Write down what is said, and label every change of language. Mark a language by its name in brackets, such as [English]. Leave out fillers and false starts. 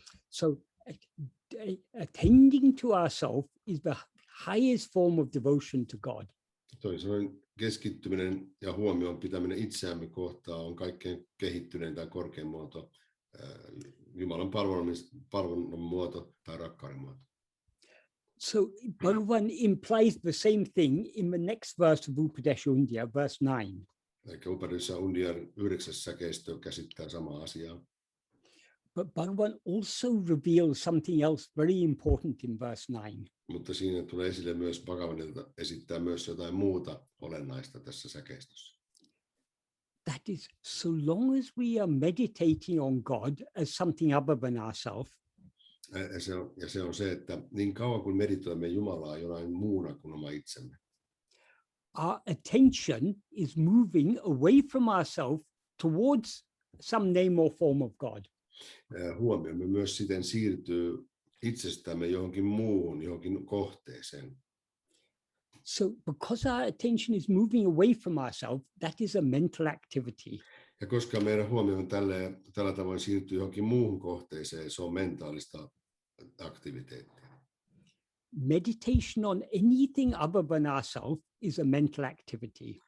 [English] So attending to ourselves is the highest form of devotion to God. [Finnish] Toisin sanoen keskittyminen ja huomioon pitäminen itseämme kohtaan on kaikkein kehittyneen tai korkein muoto, Jumalan palvonnan muoto tai rakkauden muoto. [English] So Bhagavan implies the same thing in the next verse of Upadesha Undiyar, verse 9. [Finnish] Eli Upadesha Undiyar 9. säkeistö käsittää samaa asiaa. [English] But Bhagavan also reveals something else very important in verse 9. [Finnish] Mutta siinä tulee esille myös Bhagavanilta esittää myös jotain muuta olennaista tässä säkeistössä. [English] That is, so long as we are meditating on God as something other than ourselves, [Finnish] ja se on se, että niin kauan kuin meditoimme Jumalaa jonain muuna kuin oma itsemme, [English] our attention is moving away from ourselves towards some name or form of God. [Finnish] Huomiomme myös siten siirtyy itsestämme johonkin muuhun, johonkin kohteeseen. [English] So because our attention is moving away from ourselves, that is a mental activity. [Finnish] Ja koska meidän huomioon tällä tavoin siirtyy johonkin muuhun kohteeseen, se on mentaalista aktiviteettia. [English] meditation on anything other than ourselves is a mental activity.